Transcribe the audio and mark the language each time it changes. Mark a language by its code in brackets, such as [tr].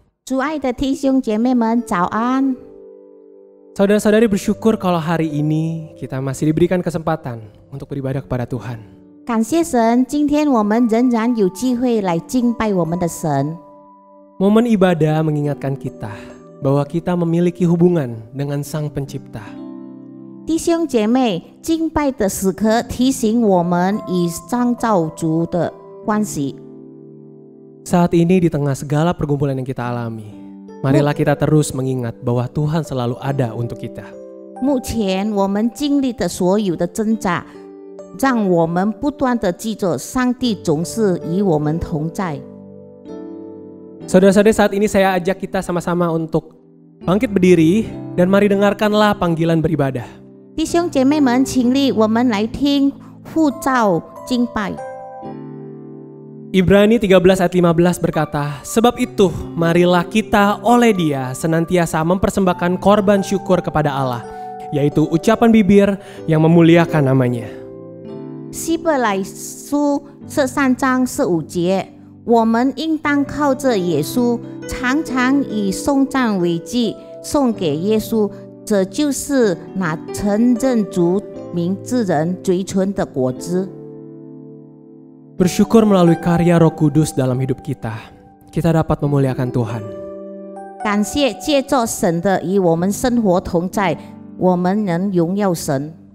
[zh] 主爱的弟兄姐妹们，早安！ [id] Saudara-saudari bersyukur kalau hari ini kita masih diberikan kesempatan untuk beribadah kepada Tuhan. [zh] 感谢神，今天我们仍然有机会来敬拜我们的神。 [id] Momen ibadah mengingatkan kita bahwa kita memiliki hubungan dengan Sang Pencipta. [zh] 弟兄姐妹，敬拜的时刻提醒我们与创造主的关系。 [id] Saat ini di tengah segala pergumulan yang kita alami, marilah kita terus mengingat bahwa Tuhan selalu ada untuk kita. [zh] 目前我们经历的所有的挣扎，让我们不断的记着上帝总是与我们同在。 [id] Saudara-saudari, saat ini saya ajak kita sama-sama untuk bangkit berdiri dan mari dengarkanlah panggilan beribadah. [zh] 弟兄姐妹们，请立，我们来听呼召敬拜。 [id] Ibrani 13 ayat 15 berkata, sebab itu marilah kita oleh Dia senantiasa mempersembahkan korban syukur kepada Allah, yaitu ucapan bibir yang memuliakan namanya. [zh] 希伯来书13章15节，我们应当靠着耶稣，常常以颂赞为祭，送给耶稣，这就是那承认主名之人嘴唇的果子。 [id] Bersyukur melalui karya Roh Kudus dalam hidup kita, kita dapat memuliakan Tuhan. [zh] 感谢借着神的与我们生活同在，我们能荣耀神。